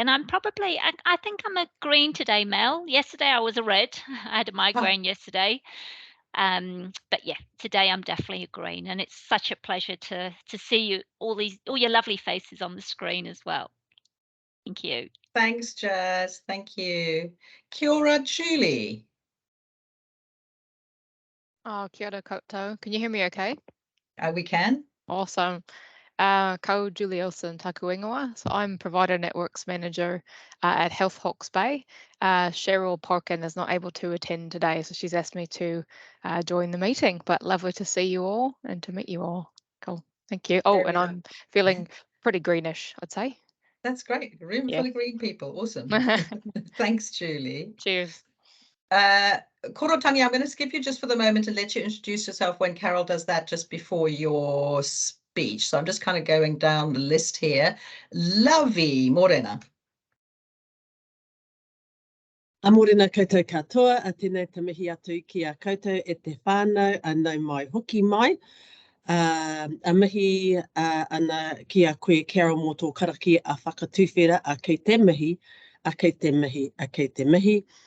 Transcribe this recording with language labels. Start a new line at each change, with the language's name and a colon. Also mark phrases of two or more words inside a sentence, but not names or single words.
English: And I'm probably, I think I'm a green today, Mel. Yesterday I was a red. I had a migraine yesterday. But yeah, today I'm definitely a green. And it's such a pleasure to see you, all your lovely faces on the screen as well. Thank you. Thanks, Jazz. Thank you.
Māori: Kia ora, Julie. Oh, kia ora koutou.
English: Can you hear me okay? We can. Awesome.
Māori: Ko Julie Olsen taku ingoa.
English: So I'm Provider Networks Manager at Health Hawke's Bay. Cheryl Parkin is not able to attend today, so she's asked me to join the meeting. But lovely to see you all and to meet you all. Cool. Thank you. Oh, and I'm feeling pretty greenish, I'd say. That's great. A room full of green people. Awesome. Thanks, Julie. Cheers. Korotangi, I'm going to skip you just for the moment and let you introduce yourself when Carol does that just before your speech. So I'm just kind of going down the list here. Lovey,
Māori: Morena. A morena koutou katoa, a tēnei te mihi atu ki a koutou e te whānau a nau mai hoki mai. A mihi ana ki a koe Carol mō tō karaki a whakatuwhera a kei te mihi, a kei te mihi, a kei te mihi.